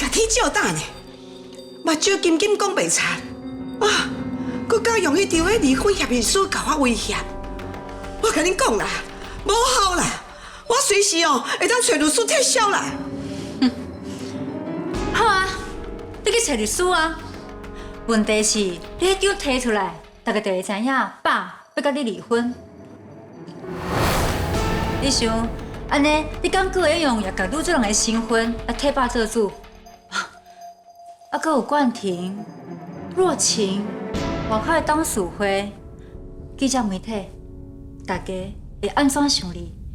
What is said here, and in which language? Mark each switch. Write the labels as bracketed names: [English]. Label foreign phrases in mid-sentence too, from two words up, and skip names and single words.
[Min Nan Chinese] 照打呢，目睭金金講白賊，啊，佮敢用迄條迄離婚協議書甲我威脅，我甲恁講啦，無效啦，我隨時會當找律師撤銷啦。好啊，你去找律師啊。問題是，你迄張提出來，大家就會知影爸要甲你離婚。你想，安尼你敢閣會用也甲女主人的身份來替爸做主？啊，閣有冠廷、若晴、外口的董事會、記者媒體，大家會安怎想你？